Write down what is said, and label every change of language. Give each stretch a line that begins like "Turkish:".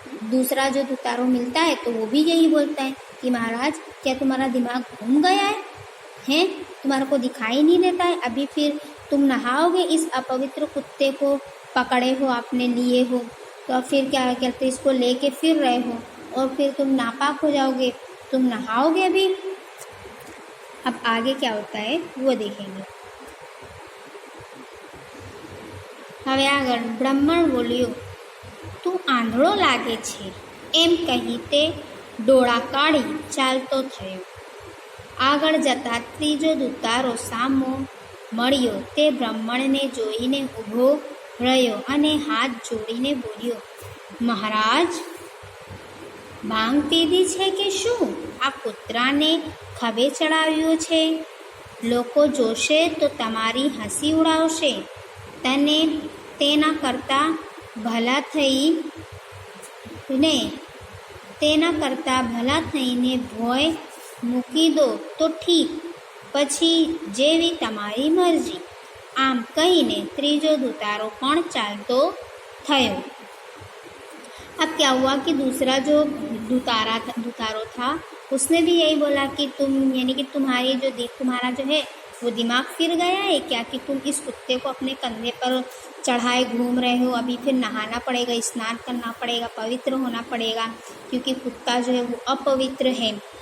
Hindi: दूसरा जो दुतारो मिलता है तो वो भी यही बोलता है कि महाराज, क्या तुम्हारा दिमाग घूम गया है, तुम्हारे को दिखाई नहीं देता है, अभी फिर तुम नहाओगे, इस अपवित्र कुत्ते को पकड़े हो, आपने लिए हो, तो फिर क्या कहते, इसको लेके फिर रहे हो, और फिर तुम नापाक हो जाओगे, तुम नहाओगे अभी। अब आगे क्या होता है वो देखेंगे।
Gujarati: હવે આગળ બ્રાહ્મણ બોલ્યો, તું આંધળો લાગે છે, એમ કહી તે ડોળા કાઢી ચાલતો થયો। આગળ જતા ત્રીજો દુતારો સામો મળ્યો, તે બ્રાહ્મણને જોઈને ઊભો રહ્યો અને હાથ જોડીને બોલ્યો, મહારાજ, ભાંગ પીધી છે કે શું? આ કૂતરાને ખભે ચડાવ્યો છે, લોકો જોશે તો તમારી હસી ઉડાવશે, તને તેના કરતાં ભલા થઈને ભોય મૂકી દો તો ઠીક, પછી જેવી તમારી મરજી। આમ કહીને ત્રીજો દુતારો પણ चालतो થયો।
Hindi: अब क्या हुआ कि दूसरा जो दुतारो था उसने भी यही बोला कि तुम यानी कि तुम्हारा जो है वो दिमाग फिर गया है क्या, कि तुम इस कुत्ते को अपने कंधे पर चढ़ाए घूम रहे हो, अभी फिर नहाना पड़ेगा, स्नान करना पड़ेगा, पवित्र होना पड़ेगा, क्योंकि कुत्ता जो है वो अपवित्र है।